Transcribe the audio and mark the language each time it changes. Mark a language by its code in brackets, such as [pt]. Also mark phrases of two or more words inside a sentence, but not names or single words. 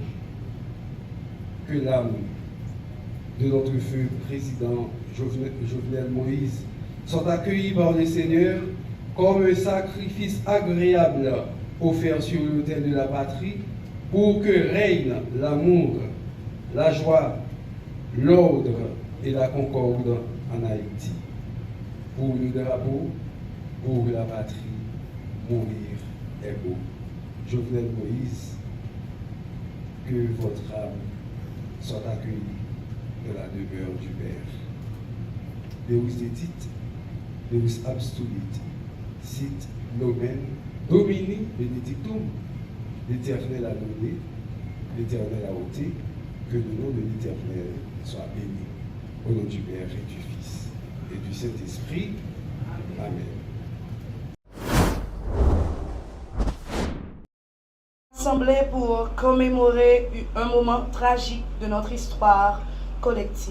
[fr] Que l'âme de notre feu président Jovenel Moïse sont accueillis par le Seigneur comme un sacrifice agréable offert sur l'autel de la patrie pour que règne l'amour, la joie, l'ordre et la concorde en Haïti. Pour le drapeau, pour la patrie, mourir est beau. Jovenel Moïse, que votre âme soit accueillie de la demeure du Père. [la] Deus dedit, Deus abstulit, sit nomen, Domini benedictum, [fr] l'Éternel a donné, l'Éternel a ôté, que le nom de l'Éternel soit béni. Au nom du Père et du Fils et du Saint-Esprit. Amen. Assemblée pour commémorer un moment tragique de notre histoire collective.